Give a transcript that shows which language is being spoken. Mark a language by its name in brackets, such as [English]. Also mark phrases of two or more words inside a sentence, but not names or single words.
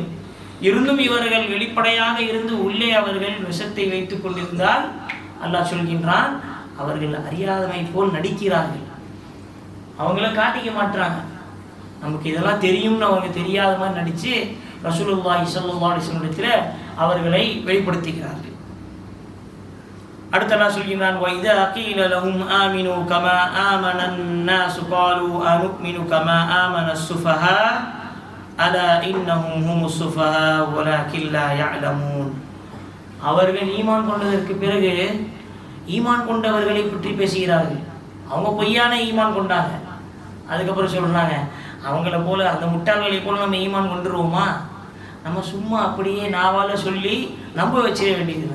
[Tamil] இருந்தும் இவர்கள் வெளிப்படையாக இருந்து உள்ளே அவர்கள் விஷத்தை வைத்துக் கொண்டிருந்தால் அல்லாஹ் சொல்கின்றான், அவர்கள் அறியாதமை போல் நடிக்கிறார்கள். அவங்கள காட்டிக்க மாட்டாங்க, நமக்கு இதெல்லாம் தெரியும்னு அவங்க தெரியாத மாதிரி நடித்து [Arabic] رسول الله صلى الله عليه وسلم [Tamil] அவர்களை வெளிப்படுத்துகிறார்கள். அடுத்து அல்லாஹ் சொல்கிறான், [Arabic] وَإِذَا قِيلَ لَهُمْ آمِنُوا كَمَا آمَنَ النَّاسُ قَالُوا أَنُؤْمِنُ كَمَا آمَنَ السُّفَهَاءُ أَلَا إِنَّهُمْ هُمُ السُّفَهَاءُ وَلَكِنْ لَا يَعْلَمُونَ. [Tamil] அவர்கள் ஈமான் கொண்டதற்கு பிறகு ஈமான் கொண்டவர்களை பற்றி பேசுகிறார்கள். அவங்க பொய்யான ஈமான் கொண்டாங்க. அதுக்கப்புறம் சொல்கிறாங்க, அவங்கள போல அந்த முட்டாள்களை போல நம்ம ஈமான் கொண்டுருவோமா? நம்ம சும்மா அப்படியே நாவால் சொல்லி நம்ப வச்சிட வேண்டியதுதான்.